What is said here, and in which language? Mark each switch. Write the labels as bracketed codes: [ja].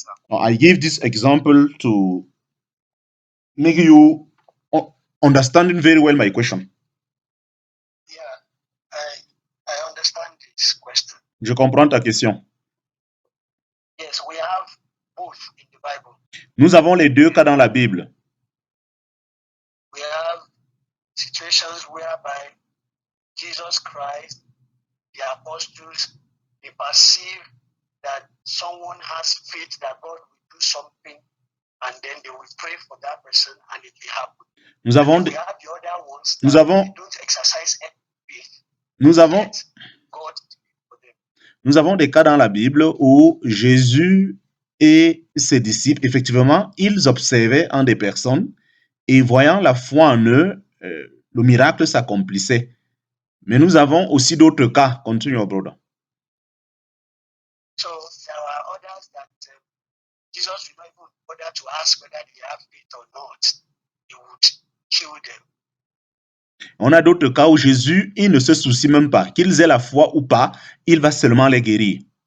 [en] I give this example to make you understanding very well my question. Yeah, I understand this question. [fr] Je comprends ta question. [en] Yes, we have both in the Bible. [fr] Nous avons les deux cas dans la Bible. [en] We have situations whereby Jesus Christ, the apostles, they perceive that someone has faith that God will do something, and then they will pray for that person and it will happen. [fr] Nous avons [en] we have the other ones that they don't exercise any faith. [fr] Nous avons [en] God for them. [fr] Nous avons des cas dans la Bible où Jésus et ses disciples, effectivement, ils observaient en des personnes et voyant la foi en eux, le miracle s'accomplissait. Mais nous avons aussi d'autres cas. [en] Continue, brother. So there are others that Jesus will not even bother to ask whether they have faith or not. He would kill them. [fr] On a d'autres cas où Jésus, il ne se soucie même pas qu'ils aient la foi ou pas, il va seulement les guérir.